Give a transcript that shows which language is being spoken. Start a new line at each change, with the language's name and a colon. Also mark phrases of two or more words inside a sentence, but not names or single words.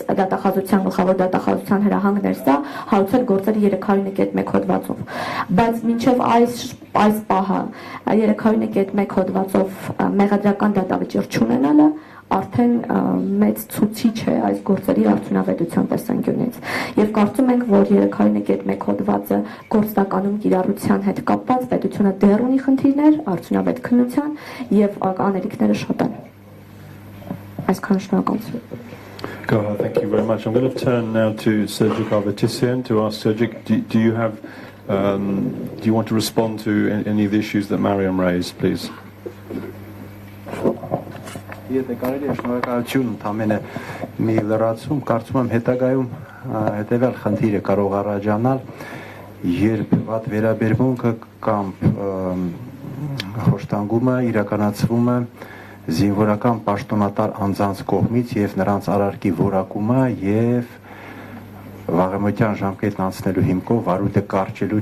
Armenian: դատախազության գլխավոր դատախազության հրահանգներ սա հարուցել գործերի 301 հոդվածով, բայց մինչեւ այս պահը 301 հոդվածով մեղադրական դատավճիռ չունենալը արդեն մեծ ցուցիչ է այս գործերի արդյունավետության տեսանկյունից եւ կարծում ենք, որ 301 հոդվածը գործնականում կիրառության հետ կապված պետությունը դեռ ունի խնդիրներ արդյունավետ քննության եւ անելիքները շատ են։ Այսքան շնորհակալություն։
English: Thank you very much. I'm going to turn now to Sergic Arvetisian to ask Sergic, do you want to respond to any of the issues that Mariam raised, please?
Armenian: Եթե կարելի է շնորհակալություն ընդամենը մի լրացում, կարծում եմ հետագայում հետևյալ խնդիրը կարող առաջանալ, երբ վատ վերաբերմունքը կամ խոշտանգումը իրականացվում է զինվորական պաշտոնատար անձանց կողմից եւ նրանց արարքի որակումը եւ վաղեմտյան ժամկետն անցնելու հիմքով վարույթը կարճելու